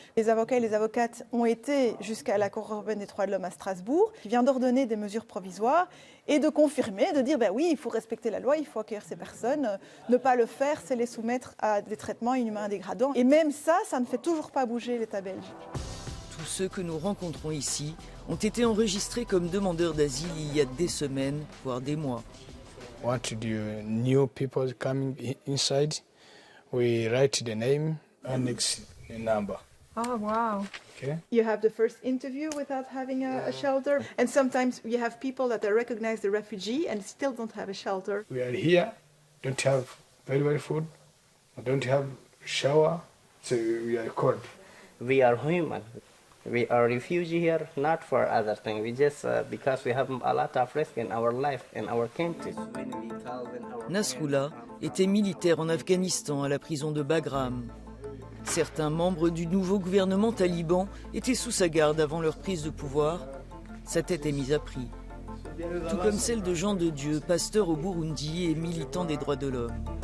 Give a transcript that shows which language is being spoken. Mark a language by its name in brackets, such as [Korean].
[French] Les avocats et les avocates ont été jusqu'à la Cour européenne des droits de l'homme à Strasbourg, qui vient d'ordonner des mesures provisoires et de confirmer, de dire ben oui, il faut respecter la loi, il faut accueillir ces personnes, ne pas le faire, c'est les soumettre à des traitements inhumains dégradants. Et même ça, ça ne fait toujours pas bouger l'État belge. Tous ceux que nous rencontrons ici ont été enregistrés comme demandeurs d'asile il y a des semaines, voire des mois. [English] Want new people coming inside, we write the name and next the number. Oh, wow. Okay. You have the first interview without having a shelter. And sometimes you have people that recognize the refugee and still don't have a shelter. We are here, don't have very well food, don't have shower, so we are cold. We are human. We are refugees here, not for other things. We just because we have a lot of risk in our life, in our country. [French] Nasrullah était militaire en Afghanistan à la prison de Bagram. Certains membres du nouveau gouvernement taliban étaient sous sa garde avant leur prise de pouvoir. Sa tête est mise à prix. Tout comme celle de Jean de Dieu, pasteur au Burundi et militant des droits de l'homme.